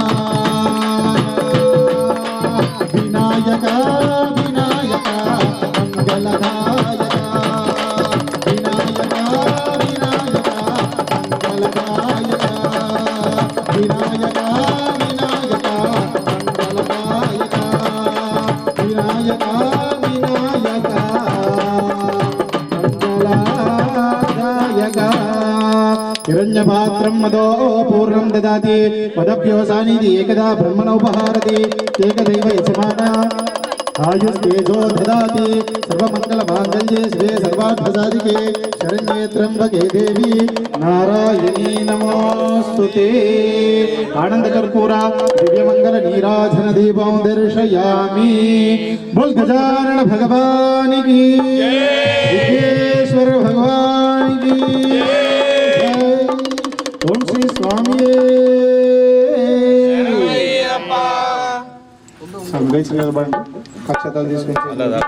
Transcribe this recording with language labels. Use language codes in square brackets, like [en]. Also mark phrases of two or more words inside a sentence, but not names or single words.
[sa] వినాయక వినాయక మంగళదాయక వినాయక వినాయక మంగళదాయక వినాయక వినాయక మంగళదాయక వినాయక వినాయక మంగళదాయక। हिरण्यपात्रं मदो पूर्णं ददाति मदभ्योसानीति एकदा ब्रह्मणोपहारति एकदैव यजमाना आयुस्तेजो ददाति सर्वमङ्गलमाङ्गल्ये शिवे सर्वार्थसाधिके शरण्ये त्र्यम्बके देवी नारायणी नमोस्तुते। आनन्दकर्पूर दिव्यमङ्गल नीराजन दीपं दर्शयामि। [hi] बोल गजानन भगवान की विघ्नेश्वर भगवान की ओम श्री स्वामी [te] అక్షతాలు తీసుకుంటాం।